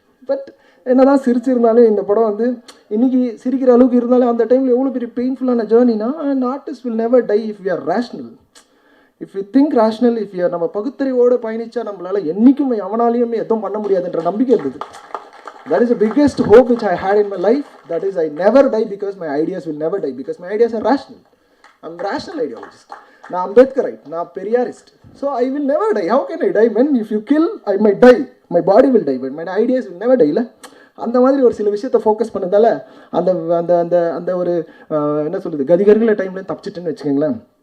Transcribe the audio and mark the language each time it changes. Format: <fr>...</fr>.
<ta>But என்னதான் சிரிச்சிருந்தாலும் இந்த படம் வந்து இன்னைக்கு சிரிக்கிற அளவுக்கு இருந்தாலும் அந்த டைமில் எவ்வளோ பெரிய பெயின்ஃபுல்லான ஜேர்னினா,</ta> <en>And artist will never die if you are rational. If you think rational, if you</en> <ta>நம்ம பகுத்தறிவோடு பயணிச்சா நம்மளால என்றைக்கும் எவனாலையுமே எதுவும் பண்ண முடியாதுன்ற நம்பிக்கை இருந்தது.</ta> <en>That is the biggest hope which I had in my life. That is, I never die because my ideas will never die, because my ideas are rational. I'm a rational ideologist.</en> <ta>நான் அம்பேத்கரைட், நான் Periyarist.</ta> <en>So I will never die. How can I die? When if you kill, I might die. My body will die, but my ideas will never die.</en> <ta>இல்லை அந்த மாதிரி ஒரு சில விஷயத்தை focus பண்ணதால அந்த அந்த அந்த அந்த ஒரு என்ன சொல்கிறது கதிகருங்கிற டைம்ல தப்பிச்சிட்டுன்னு வச்சுக்கோங்களேன்.</ta>